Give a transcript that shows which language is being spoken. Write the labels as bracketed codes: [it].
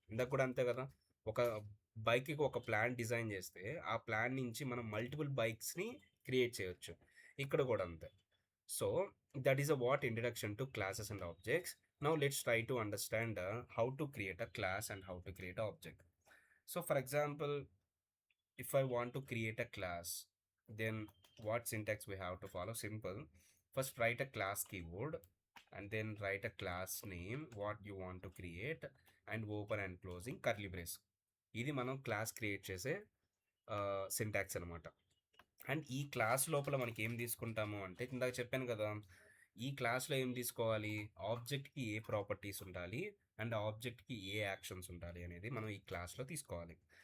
[te] ఇందాక కూడా అంతే కదా, ఒక బైక్కి ఒక ప్లాన్ డిజైన్ చేస్తే ఆ ప్లాన్ నుంచి మనం మల్టిపుల్ బైక్స్ని క్రియేట్ చేయొచ్చు. ఇక్కడ కూడా అంతే. [en] So that is a what introduction to classes and objects. Now let's try to understand how to create a class and how to create a object. So for example, if I want to create a class, then what syntax we have to follow? Simple. First write a class keyword and then write a class name, what you want to create, and open and closing curly brace. [te] ఇది మనం class create చేసే syntax అనమాట. And ఈ class లోపల మనకి ఏం తీసుకుంటాము అంటే ఇందాక చెప్పాను కదా, ఈ క్లాస్లో ఏం తీసుకోవాలి, ఆబ్జెక్ట్కి ఏ ప్రాపర్టీస్ ఉండాలి అండ్ ఆబ్జెక్ట్కి ఏ యాక్షన్స్ ఉండాలి అనేది మనం ఈ క్లాస్లో తీసుకోవాలి.